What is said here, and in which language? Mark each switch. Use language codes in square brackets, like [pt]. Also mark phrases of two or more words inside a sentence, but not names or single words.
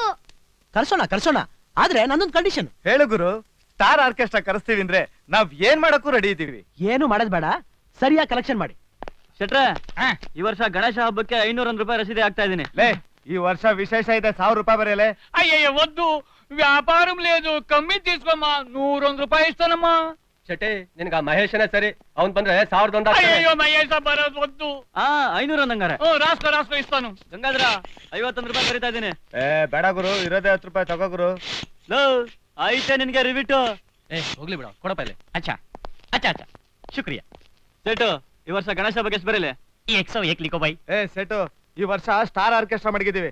[kn] ಕರ್ಸೋಣ. ಆದ್ರೆ ನನ್ನೊಂದು ಕಂಡೀಷನ್. ಹೇಳು ಗುರು. [en] star orchestra [kn] ಕರೆಸ್ತೀವಿ ಅಂದ್ರೆ ನಾವ್ ಏನ್ ಮಾಡಕ್ಕೂ ರೆಡಿ ಇದೀವಿ. ಏನು ಮಾಡೋದ್ ಬೇಡ, ಸರಿಯಾಗಿ ಕಲೆಕ್ಷನ್ ಮಾಡಿ. ಶೆಟ್ರೆ, ಈ ವರ್ಷ ಗಣೇಶ ಹಬ್ಬಕ್ಕೆ 501 ರೂಪಾಯಿ ರಸೀದಿ ಆಗ್ತಾ ಇದೀನಿ. ಲೇ, ಈ ವರ್ಷ ವಿಶೇಷ ಇದೆ, 1000 ರೂಪಾಯಿ ಬರೆಯಲೇ. [te] అయ్యయ్య వద్దు, వ్యాపారం లేదు, కమ్మి తీసుకోమ్మా. 101 రూపాయి ఇస్తానమ్మా. [kn] ಶೆಟ್ಟಿ, ನಿನ್ಗ ಮಹೇಶನೇ ಸರಿ, ಅವ್ನ್ ಬಂದ್ರೆ 1001. [te] అయ్యయ్యో మహేష్ బరోజ్ వద్దు. [kn] 500 ಅಂಗಾರೆ. [te] రాసుకో ఇస్తాను. [kn] ಗಂಗಾಧರ, 51 ರೂಪಾಯಿ ಬರೀತಾ ಇದೀನಿ. ಬೇಡ ಗುರು, ಇರೋದೇ 10 ರೂಪಾಯಿ ತಗೋ ಗುರು. ಲೋ, ಆಯ್ತೆ ನಿನ್ಗೆ ರಿವಿಟು. ಹೋಗ್ಲಿ ಬಿಡ, ಕೊಡಪ್ಪ ಇಲ್ಲಿ. [hi] अच्छा शुक्रिया. [kn] ಶೆಟ್ಟು, ಈ ವರ್ಷ ಗಣೇಶ ಬಗ್ಗೆ ಎಷ್ಟು ಬರೀಲಿ? [hi] 101 लिखो भाई. [kn] ಸೆಟು, ಈ ವರ್ಷ [en] star orchestra [kn] ಮಡಗಿದೀವಿ.